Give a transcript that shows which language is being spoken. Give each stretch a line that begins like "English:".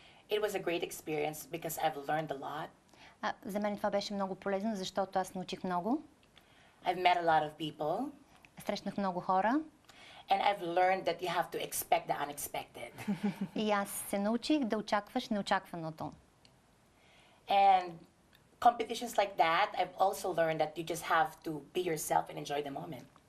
English: It was a great experience because I've learned a lot.
Bulgarian: За мен това беше много полезно, защото аз научих много.
English: I've met a lot of people.
Bulgarian: Срещнах много хора.
English: And I've learned that you have to expect the unexpected.
Bulgarian: И аз се научих да очакваш неочакваното.
English: And competitions like that, I've also learned that you just have to be yourself and enjoy the moment.